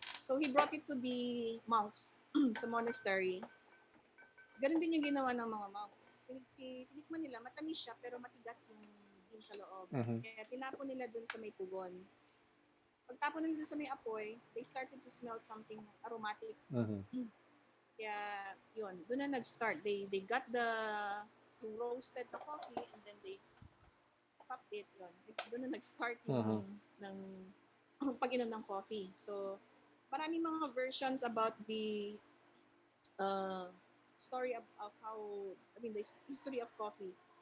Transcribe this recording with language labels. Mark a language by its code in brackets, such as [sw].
[en] So, he brought it to the monks sa monastery. [tl] Ganun din yung ginawa ng mga monks. Tinikman nila, matamis siya pero matigas yung din sa loob. Kaya tinapon nila dun sa may pugon. Pagtapon nila dun sa may apoy, [en] they started to smell something aromatic. [tl] Kaya, yun, doon na nag-start. [en] They got yung roasted na coffee and then they popped it. [tl] Yun. Doon na nag-start yung ng pag-inom ng coffee. [en] So, [tl] maraming mga [en] versions about the story of how, the history of coffee.